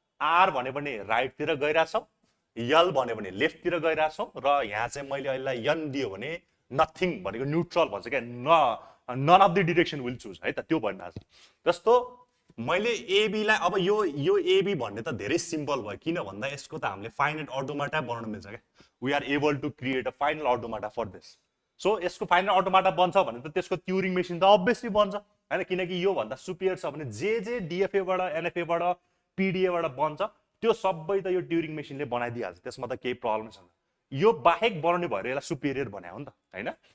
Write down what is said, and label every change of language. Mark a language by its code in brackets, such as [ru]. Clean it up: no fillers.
[ne] Are भन्यो भने राइटतिर गइरहेछौँ, यल भन्यो भने लेफ्टतिर गइरहेछौँ, र यहाँ चाहिँ मैले अहिले यन दियो भने नथिङ भनेको न्युट्रल भन्छ क्या, [en] none of the direction will choose [ne] है त, त्यो भनिरहेको छ। जस्तो मैले एबीलाई, अब यो एबी भन्ने त धेरै सिम्पल भयो, किन भन्दा यसको त हामीले फाइनाइट अटोमाटा बनाउन मिल्छ क्या। [en] We are able to create a final automata for this. [ne] So यसको फाइनल अटोमाटा बन्छ भने त त्यसको ट्युरिङ मेसिन त अभियसली बन्छ होइन, किनकि योभन्दा सुपिरियर छ भने जे डिएफएबाट एनएफएबाट पिडिएबाट बन्छ त्यो सबै त यो ट्युरिङ मेसिनले बनाइदिइहाल्छ, त्यसमा त केही प्रब्लम छैन। यो बाहेक बनाउने भएर यसलाई सुपिरियर बनायो नि त होइन।